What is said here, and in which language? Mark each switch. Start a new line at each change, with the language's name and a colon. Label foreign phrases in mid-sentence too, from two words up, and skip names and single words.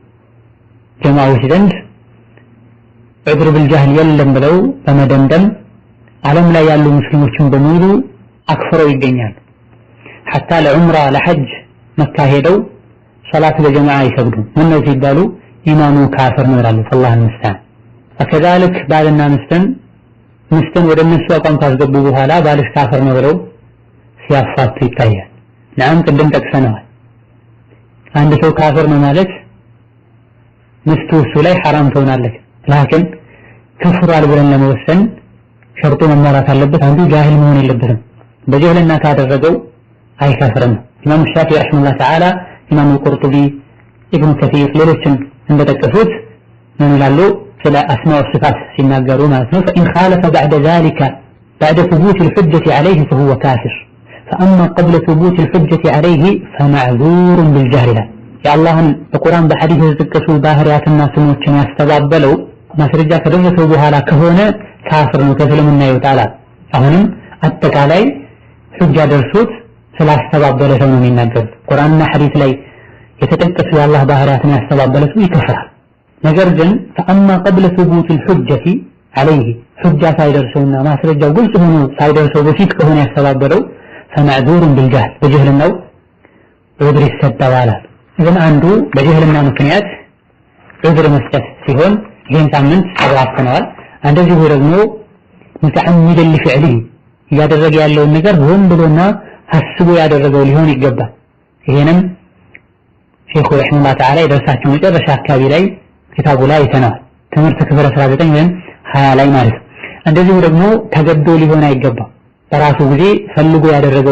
Amharic: ጀማዓዎች ዘንድ
Arabic: العذر بالجهل
Amharic: የለም ብለው በመደምደም ዓለም ላይ ያሉ ሙስሊሞችን በሙሉ አክፍረው ይገኛሉ። حتى ለዑምራ ለሐጅ መካ ሄደው ሶላት በጀማዓ አይሰግዱም። ምን ነው ሲባሉ ኢማሙ ካፍር ነው ይላሉ።
Arabic: فالله المستعان فكذلك
Amharic: ባልና ሚስትን ወደ እነሱ አቋም ካስገቡ በኋላ ባልሽ ካፍር ነው ብለው ሲያፋቱ ይታያል። ናም ቅድም ጠቅሰናል። አንድ ሰው ካፍር ነው ማለት ሚስቱ እሱ ላይ ሐራም ትሆናለች። ላኪን ከፍሯል ብለን ለመወሰን ሸርጡ መሟላት አለበት። አንዱ ጃሂል መሆን የለበትም። በጀህልና ካደረገው አይከፍርም። ኢማም ሻፊዒ
Arabic: رحمه الله تعالى፣
Amharic: ኢማም ቁርጡቢ፣ ኢብኑ ከሲር ሌሎችም እንደጠቀሱት ምን ይላሉ ስለ አስማኡ ወሲፋት ሲናገሩ ማለት ነው
Arabic: فإن خالف بعد ذلك بعد ثبوت الحجة عليه فهو كافر فأما قبل ثبوت الحجة عليه فمعذور بالجهل يا الله በቁርአን
Amharic: በሐዲስ የተጠቀሱ ባህሪያትና ስሞችን ያስተባበለው ማስረጃ ከደረሰው በኋላ ከሆነ ካፍር ነው ከእስልምና ይወጣል። አሁንም አጠቃላይ ሁጃ ደርሶት ስላስተባበለ ሰው ነው የሚናገሩት። ቁርአንና ሐዲስ ላይ የተጠቀሱ የአላህ ባህሪያትን ያስተባበለ ሰው ይከፍራል። ነገር ግን
Arabic: فأما قبل ثبوت الحجة عليه
Amharic: حجة ሳይደርሰውና ማስረጃው ግልጽ ሆኖ ሳይደርሰው በፊት ከሆነ ያስተባበለው
Arabic: فمعذور بالجهل
Amharic: በጀህልናው ዑዝር ይሰጣል። ግን አንዱ በጀህልና ምክንያት ዑዝር መስጠት ሲሆን ይህን ሳምንት አብራርተናል። እንደዚሁ ደግሞ
Arabic: متعمدا لفعله
Amharic: ያደረገ ያለውን ነገር ሆን ብሎና አስቦ ያደረገው ሊሆን ይገባል። ይሄንም ሼኹ
Arabic: رحمه الله تعالى
Amharic: የደረሳቸው መጨረሻ አካባቢ ላይ ኪታቡ ላይ አይተናል። ትምህርት ክፍል 19 ወይም 20 ላይ ማለት ነው። እንደዚሁ ደግሞ ተገዶ ሊሆን አይገባም። በራሱ ጊዜ ፈልጎ ያደረገው